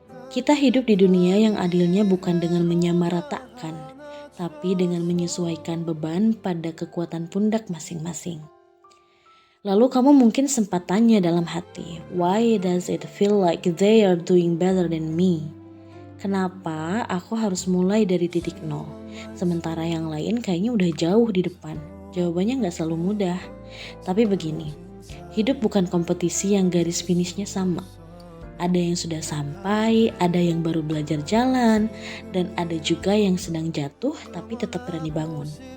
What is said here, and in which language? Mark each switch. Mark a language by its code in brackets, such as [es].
[id] Kita hidup di dunia yang adilnya bukan dengan menyamaratakan, tapi dengan menyesuaikan beban pada kekuatan pundak masing-masing. Lalu kamu mungkin sempat tanya dalam hati, [en] why does it feel like they are doing better than me? [id] Kenapa aku harus mulai dari titik nol, sementara yang lain kayaknya udah jauh di depan? Jawabannya gak selalu mudah, tapi begini, hidup bukan kompetisi yang garis finishnya sama. Ada yang sudah sampai, ada yang baru belajar jalan, dan ada juga yang sedang jatuh tapi tetap berani bangun.